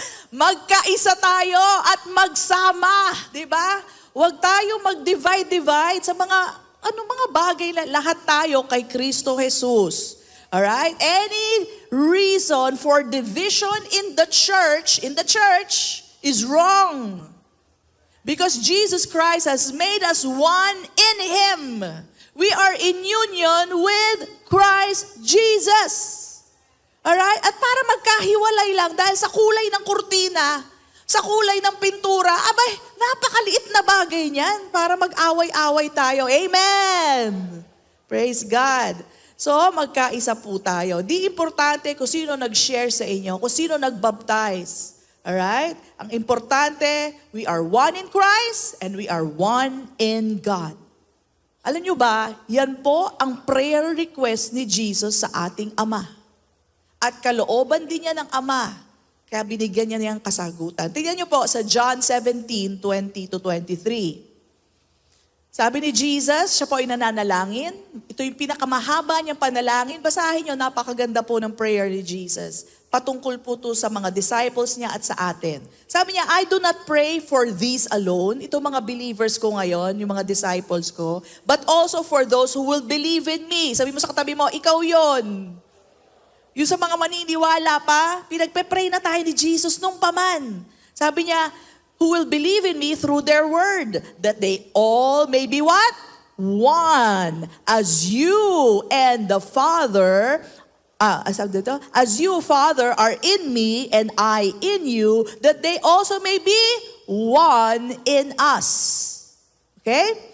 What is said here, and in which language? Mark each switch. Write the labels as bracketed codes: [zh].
[tl] Magkaisa tayo at magsama, di ba? Huwag tayo mag-divide sa mga bagay na lahat tayo kay Kristo Jesus. [en] Alright? Any reason for division in the church is wrong. Because Jesus Christ has made us one in Him. We are in union with Christ Jesus. Alright? [tl] At para magkahiwalay lang dahil sa kulay ng kurtina, sa kulay ng pintura, abay, napakaliit na bagay niyan para mag-away-away tayo. [en] Amen! Praise God. So, [tl] magkaisa po tayo. Di importante kung sino nag-share sa inyo, kung sino nag-baptize. Alright? Ang importante, [en] we are one in Christ and we are one in God. [tl] Alam nyo ba, yan po ang prayer request ni Jesus sa ating Ama. At kalooban din niya ng Ama, kaya binigyan niya niyang kasagutan. Tingnan nyo po sa John 17:20-23. Sabi ni Jesus, siya po ay nananalangin. Ito yung pinakamahaba niyang panalangin. Basahin nyo, napakaganda po ng prayer ni Jesus. Patungkol po ito sa mga disciples niya at sa atin. Sabi niya, [en] I do not pray for these alone. [tl] Ito mga believers ko ngayon, yung mga disciples ko. [en] But also for those who will believe in me. [tl] Sabi mo sa katabi mo, ikaw yon. Yung sa mga maniniwala pa, pinagpe-pray na tayo ni Jesus nung paman. Sabi niya, [en] who will believe in me through their word, that they all may be what? One. As you and the Father, as you, Father, are in me and I in you, that they also may be one in us. Okay?